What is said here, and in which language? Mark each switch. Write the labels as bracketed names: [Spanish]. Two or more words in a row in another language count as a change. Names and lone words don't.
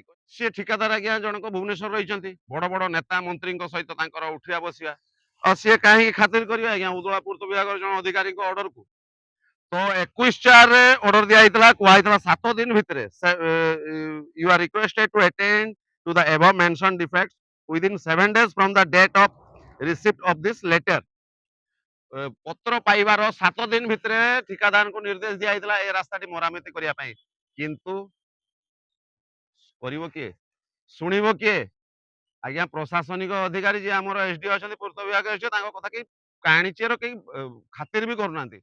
[Odia] ସେ ଠିକାଦାର ଆଜ୍ଞା ଜଣକ ଭୁବନେଶ୍ୱର ରହିଛନ୍ତି, ବଡ ବଡ ନେତା ମନ୍ତ୍ରୀଙ୍କ ସହିତ ତାଙ୍କର ଉଠିବା ବସିବା, ଆଉ ସିଏ କାହିଁକି ଖାତିର କରିବେ ଆଜ୍ଞା ଉଦଳା ପୂର୍ତ୍ତ ବିଭାଗର ଜଣେ ଅଧିକାରୀଙ୍କ ଅର୍ଡରକୁ। ତ 21/4 ଅର୍ଡର ଦିଆଯାଇଥିଲା, କୁହାଯାଇଥିଲା 7 ଦିନ ଭିତରେ [English] you are requested to attend to the above mention defects within 7 days from the date of receipt of this letter। [Odia] ପତ୍ର ପାଇବାର 7 ଦିନ ଭିତରେ ଠିକାଦାରଙ୍କୁ ନିର୍ଦ୍ଦେଶ ଦିଆଯାଇଥିଲା ଏ ରାସ୍ତାଟି ମରାମତି କରିବା ପାଇଁ। କିନ୍ତୁ କରିବ କିଏ, ଶୁଣିବ କିଏ ଆଜ୍ଞା? ପ୍ରଶାସନିକ ଅଧିକାରୀ ଯିଏ ଆମର ଏସଡିଓ ଅଛନ୍ତି, ପୂର୍ତ୍ତ ବିଭାଗ ଏସଡିଓ, ତାଙ୍କ କଥା କେହି କାଣିଚେର କେହି ଖାତିର ବି କରୁନାହାନ୍ତି।